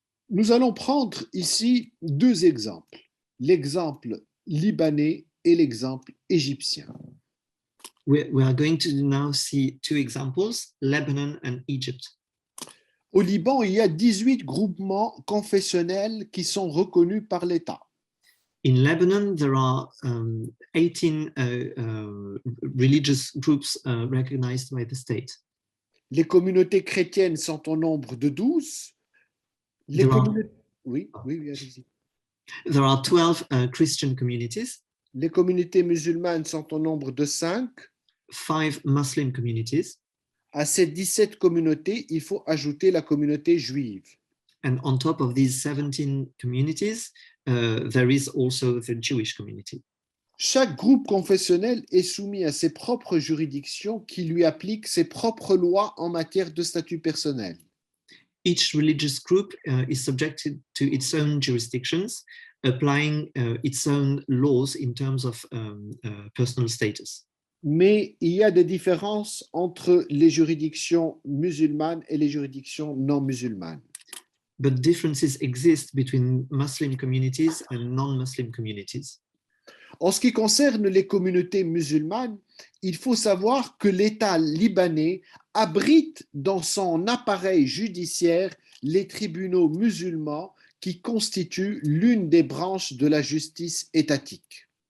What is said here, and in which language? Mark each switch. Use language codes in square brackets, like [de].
[fr] Nous allons prendre ici deux exemples, l'exemple libanais et l'exemple égyptien. [en] We are going to now see two examples, Lebanon and Egypt. [fr] Au Liban, il y a 18 groupements confessionnels qui sont reconnus par l'État. [en] In Lebanon, there are 18 religious groups recognized by the state. [fr] Les communautés chrétiennes sont au nombre de 12. Oui, allez-y. [en] There are 12 Christian communities. [fr] Les communautés musulmanes sont au nombre de 5. [en] 5 Muslim communities. [fr] À ces 17 communautés, il faut ajouter la communauté juive. [en] And on top of these 17 communities, there is also the Jewish community. [fr] Chaque groupe confessionnel est soumis à ses propres juridictions qui lui appliquent ses propres lois en matière de statut personnel. [en] Each religious group is subjected to its own jurisdictions, applying its own laws in terms of personal status. [fr] Mais il y a des différences entre les juridictions musulmanes et les juridictions non musulmanes. [en] But differences exist between Muslim communities and non-Muslim communities. [fr] En ce qui concerne les communautés musulmanes, il faut savoir que l'État libanais abrite dans son appareil judiciaire les tribunaux musulmans qui constituent l'une des branches de la justice étatique.